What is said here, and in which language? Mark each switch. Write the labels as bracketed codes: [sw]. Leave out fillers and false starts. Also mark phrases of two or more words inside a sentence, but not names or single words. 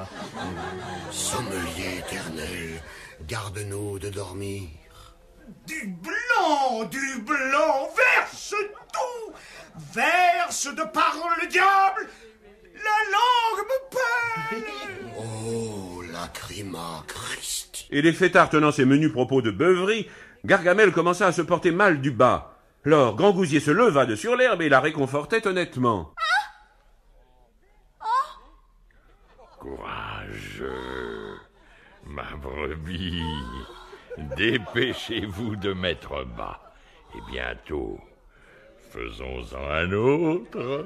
[fr] Sommelier éternel, garde-nous de dormir. Du blanc, verse tout, verse de par le diable, la langue me peine. Oh, lacrima Christi. Et les fêtards tenant ces menus propos de beuverie, Gargamel commença à se porter mal du bas. Lors, Grand Gousier se leva de sur l'herbe et la réconfortait honnêtement. Courageux, ma brebis, dépêchez-vous de mettre bas, et bientôt, faisons-en un autre.